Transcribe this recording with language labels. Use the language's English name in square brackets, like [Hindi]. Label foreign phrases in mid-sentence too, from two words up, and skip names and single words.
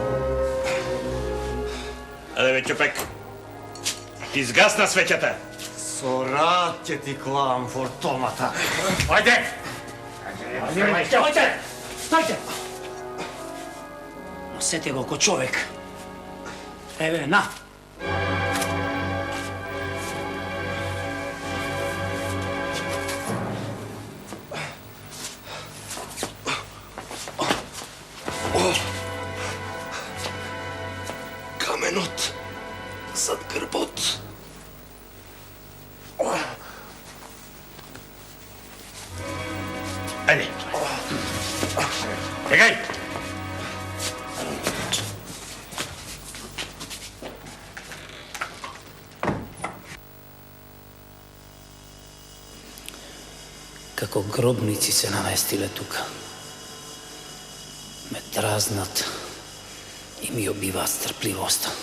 [Macedonian] Аде бе, чупек. Изгасна свеќата. Со рад ќе ти клам фортомата. Ајде! Стојте! Стојте! Носете го ко човек. Ево, на! Каменот зад грбот. Ajde. Čekaj. Како гробници се наместиле тука. Ме дразнат и ми убиваат стрпливоста.